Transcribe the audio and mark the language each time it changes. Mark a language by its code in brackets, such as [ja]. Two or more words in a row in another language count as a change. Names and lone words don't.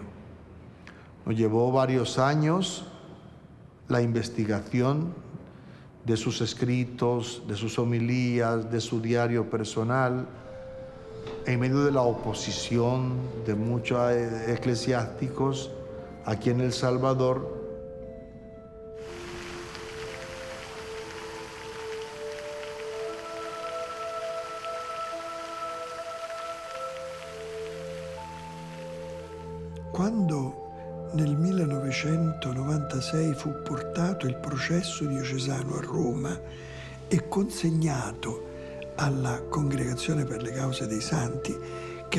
[es] Nos llevó varios años la investigación de sus escritos, de sus homilías, de su diario personal, en medio de la oposición de muchos eclesiásticos aquí en El Salvador. [it] Quando nel 1996 fu portato il processo diocesano a Roma e consegnato alla Congregazione per le Cause dei Santi, che